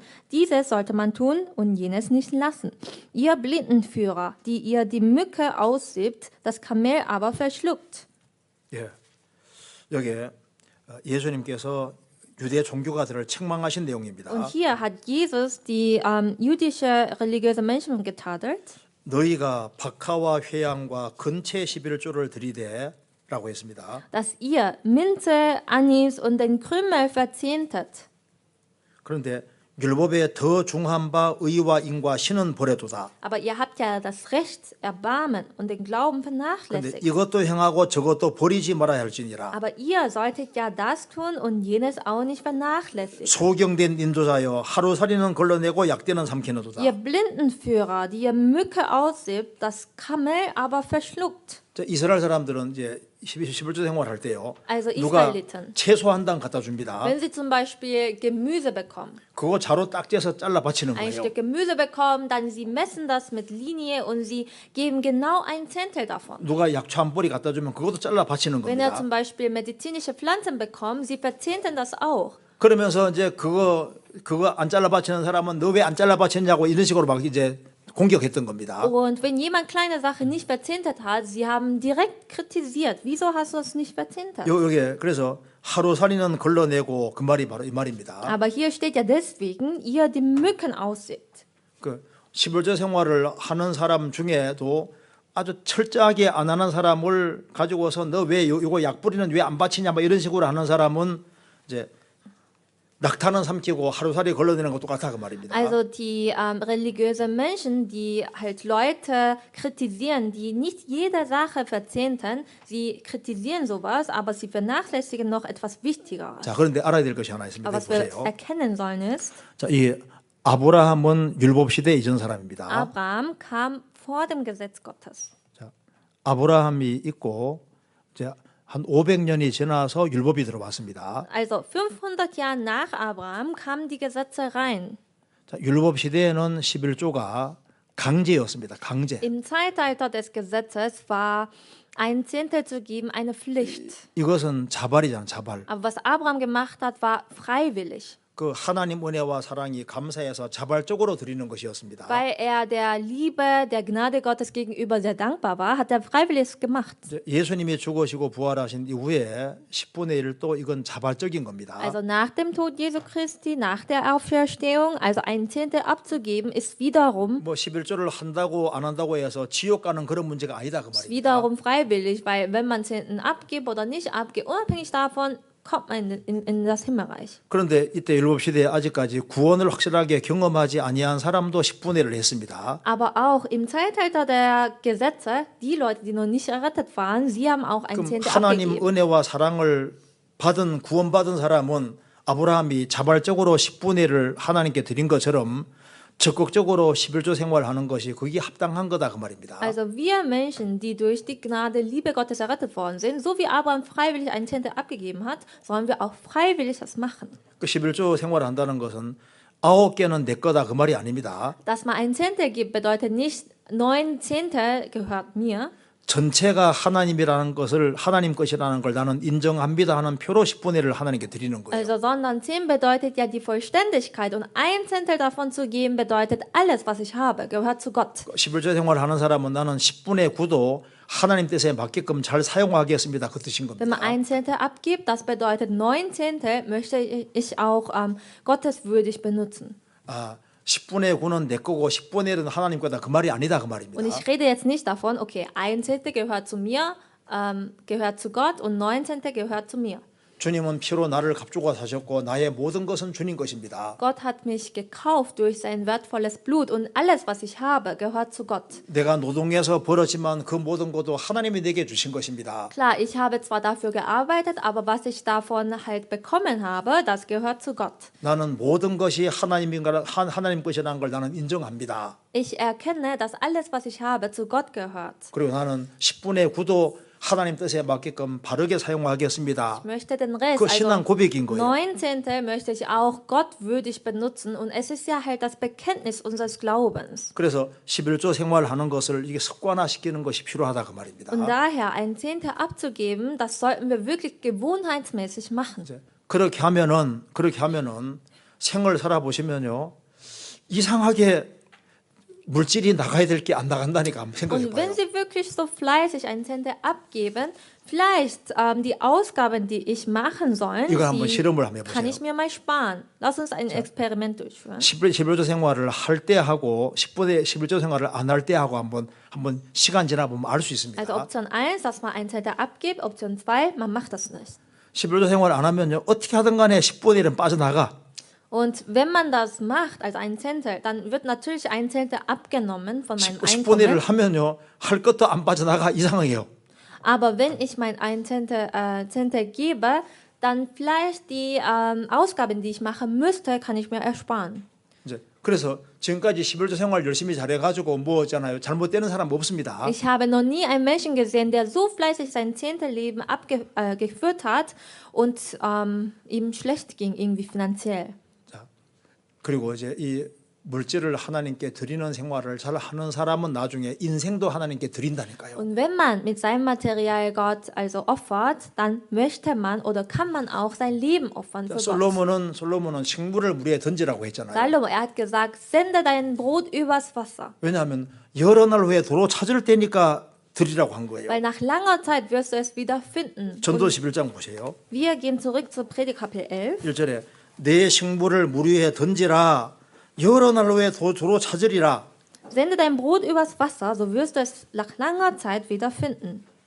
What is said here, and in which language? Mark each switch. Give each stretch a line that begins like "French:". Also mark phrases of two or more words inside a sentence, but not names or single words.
German: Dieses sollte man tun und jenes nicht lassen. Ihr Blindenführer, die ihr die Mücke aussiebt, das Kamel aber verschluckt.
Korean: 예, 여기에 예수님께서 유대 종교가들을 책망하신 내용입니다.
German: Und hier hat Jesus die jüdische religiöse Menschen getadelt.
Korean: 너희가 박하와 회양과 근체 11조를 드리되라고 했습니다.
German: Dass ihr Minze, Anis und den Krümel verzehntet.
Korean: 그런데 율법에 더 중한 바 의와 인과 신은 버려두다.
German: Aber ihr habt ja das Recht, Erbarmen und den Glauben
Korean: 그런데
German: vernachlässigt.
Korean: 이것도 행하고 저것도 버리지 말아야 할지니라.
German: Aber ihr solltet ja das tun und jenes auch nicht vernachlässigen.
Korean: 소경된 인도자여 하루살이는 걸러내고 약대는 삼키는도다.
German: Ihr Blindenführer, die ihr Mücke aussiebt, das Kamel aber verschluckt.
Korean: 이스라엘 사람들은 이제 11조 생활할 때요.
German: Also
Korean: 누가
German: Israeliten.
Korean: 채소 한 당 갖다 줍니다.
German: Wenn sie zum Beispiel Gemüse bekommen,
Korean: 그거 자로 딱 째서 잘라 바치는
German: ein
Korean: 거예요.
German: Stück Gemüse bekommen, dann sie messen das mit Linie und sie geben genau ein Zehntel davon.
Korean: 누가 약초 한 뿌리 갖다 주면 그것도 잘라 바치는
German: Wenn er
Korean: 겁니다.
German: zum Beispiel medizinische Pflanzen bekommt, sie verzehnten das auch.
Korean: 그러면서 이제 그거 그거 안 잘라 바치는 사람은 너 왜 안 잘라 바쳤냐고 이런 식으로 막 이제 공격했던 겁니다.
German: Und wenn jemand kleine Sache nicht verzehntet hat, sie haben direkt kritisiert. Wieso hast du es nicht verzehntet?
Korean: 여기에 그래서 하루살이는 걸러내고 그 말이 바로 이 말입니다.
German: Aber hier steht ja deswegen, ihr die Mücken aussieht.
Korean: 그 11조 생활을 하는 사람 중에도 아주 철저하게 안 하는 사람을 가지고서 너 왜 요거 약 뿌리는 왜 안 바치냐 뭐 이런 식으로 하는 사람은 이제 낙타는 삼키고 하루살이 걸러내는 거 똑같아 그 말입니다.
German: Also die religiösen Menschen, die halt Leute kritisieren, die nicht jede Sache verzehnten, sie kritisieren sowas, aber sie vernachlässigen noch etwas Wichtigeres.
Korean: 자, 그런데 알아야 될 것이 하나 있습니다.
German: Aber was wir
Korean: 보세요.
German: erkennen sollen ist,
Korean: 자, 이 아브라함은 율법 시대 이전 사람입니다.
German: Abraham kam vor dem Gesetz Gottes.
Korean: 자, 아브라함이 있고 이제 한 500년이 지나서 율법이 들어왔습니다.
German: Also 500 Jahre nach Abraham kamen die Gesetze rein.
Korean: 자, 율법 시대에는 11조가 강제였습니다. 강제.
German: Im Zeitalter des Gesetzes war ein Zehntel zu geben eine Pflicht.
Korean: 이것은 자발이잖아, 자발.
German: Aber was Abraham gemacht hat, war freiwillig,
Korean: 그 하나님 은혜와 사랑이 감사해서 자발적으로 드리는 것이었습니다.
German: weil der Liebe, der Gnade Gottes gegenüber sehr dankbar war, hat er freiwillig gemacht.
Korean: 이제 예수님이 죽으시고 부활하신 이후에 10분의 1을 또 이건 자발적인 겁니다.
German: Also nach dem Tod Jesu Christi, nach der Auferstehung, also ein Zehntel abzugeben, ist wiederum
Korean: 뭐 11조를 한다고 안 한다고 해서 지옥 가는 그런 문제가 아니다 그 말입니다.
German: wiederum freiwillig, weil wenn man Zehnten abgibt oder nicht abgibt, unabhängig davon kommt man in das Himmelreich.
Korean: 그런데 이때 율법 시대에 아직까지 구원을 확실하게 경험하지 아니한 사람도 10분의 1을 했습니다.
German: Aber auch im Zeitalter der Gesetze, die Leute, die noch nicht errettet waren, sie haben auch ein
Korean: 그럼
German: Zehntel
Korean: 하나님
German: abgegeben.
Korean: 은혜와 사랑을 받은 구원받은 사람은 아브라함이 자발적으로 10분의 1을 하나님께 드린 것처럼 적극적으로 11조 생활하는 것이 그게 합당한 거다 그 말입니다.
German: Also wir Menschen, die durch die Gnade, Liebe Gottes errettet worden sind, so wie Abraham freiwillig ein Zehntel abgegeben hat, sollen wir auch freiwillig das machen.
Korean: 그 11조 생활을 한다는 것은 9개는 내 거다 그 말이 아닙니다.
German: Dass man ein Zehntel gibt, bedeutet nicht 9 Zehntel gehört mir,
Korean: 전체가 하나님이라는 것을 하나님 것이라는 걸 나는 인정합니다 하는 표로 10분의 1을 하나님께 드리는 거예요.
German: also sondern 10 bedeutet ja die Vollständigkeit und ein Zehntel davon zu geben bedeutet alles, was ich habe, gehört zu Gott.
Korean: 11조 생활을 하는 사람은 나는 10분의 9도 하나님 뜻에 맞게끔 잘 사용하겠습니다 그 뜻인
German: Wenn man
Korean: 겁니다.
German: ein Zehntel abgibt, das bedeutet 9 Zehntel möchte ich auch gotteswürdig benutzen.
Korean: 아, 10분의 9는 내 거고 10분의 1은 하나님 거다 그 말이 아니다 그 말입니다.
German: Und ich rede jetzt nicht davon, okay, ein Zehntel gehört zu mir, gehört zu Gott und 9 Zehntel gehört zu mir.
Korean: 주님은 피로 나를 값주고 사셨고 나의 모든 것은 주님 것입니다.
German: Gott hat mich gekauft durch sein wertvolles Blut und alles, was ich habe, gehört zu Gott.
Korean: 내가 노동해서 벌었지만 그 모든 것도 하나님이 내게 주신 것입니다.
German: Klar, ich habe zwar dafür gearbeitet, aber was ich davon halt bekommen habe, das gehört zu Gott.
Korean: 나는 모든 것이 하나님 것이라는 걸 나는 인정합니다.
German: Ich erkenne, dass alles, was ich habe, zu Gott gehört.
Korean: 그리고 나는 10분의 9도 하나님 뜻에 맞게끔 바르게 사용하겠습니다.
German: Ich möchte den Rest,
Korean: 그 신앙
German: also
Korean: 고백인 거예요.
German: 9 Zehntel möchte ich auch gottwürdig benutzen und es ist ja halt das Bekenntnis unseres Glaubens.
Korean: 그래서 11조 생활하는 것을 이게 습관화시키는 것이 필요하다 그 말입니다.
German: Und daher ein Zehntel abzugeben, das sollten wir wirklich gewohnheitsmäßig machen.
Korean: 그렇게 하면은 생을 살아보시면요 이상하게 물질이 나가야 될 게 안 나간다니까 한번 생각해
German: Und
Korean: 봐요.
German: wenn Sie wirklich so fleißig ein Zehntel abgeben, vielleicht die Ausgaben, die ich machen soll,
Korean: 이걸 한번
German: die
Korean: 실험을 한번
German: kann
Korean: 해보세요.
German: ich mir mal sparen. Lass uns ein Experiment durchführen.
Korean: 11조 생활을 할 때 하고 11조 생활을 안 할 때 하고 한번 시간 지나 보면 알 수 있습니다.
German: Also Option 1, dass man ein Zehntel abgibt. Option 2, man macht das nicht.
Korean: 11조 생활 안 하면요 어떻게 하든 간에 10분의 1은 빠져나가.
German: Und wenn man das macht, also ein Zehntel, dann wird natürlich ein Zehntel abgenommen von meinem
Korean: 10분의 1을
German: Einkommen.
Korean: 하면요 할 것도 안 빠져나가 이상해요.
German: Aber wenn ich mein ein Zehntel gebe, dann vielleicht die Ausgaben, die ich machen müsste, kann ich mir ersparen.
Korean: 이제 그래서 지금까지 11조 생활 열심히 잘해가지고 뭐 있잖아요 잘못되는 사람 없습니다.
German: Ich habe noch nie einen Menschen gesehen, der so fleißig sein Zehntelleben geführt hat und ihm schlecht ging irgendwie finanziell.
Korean: 그리고 이제 이 물질을 하나님께 드리는 생활을 잘 하는 사람은 나중에 인생도 하나님께 드린다니까요.
German: Und wenn man mit seinem Material Gott also opfert, dann möchte man oder kann man auch sein Leben opfern für Gott.
Korean: 솔로몬은 식물을 물에 던지라고 했잖아요.
German: Salomo, er hat gesagt, sende dein Brot übers Wasser.
Korean: 왜냐하면 여러 날 후에 도로 찾을 때니까 드리라고 한 거예요.
German: Weil nach langer Zeit wirst du es wieder finden.
Korean: 전도 11장 보세요.
German: Wir gehen zurück zu Predigt Kapitel 11.
Korean: 1절에 내 식물을 물 위에 던지라 여러 날 후에 도로 찾으리라.
German: Sende dein Brot übers Wasser, so wirst du es nach langer Zeit wieder finden.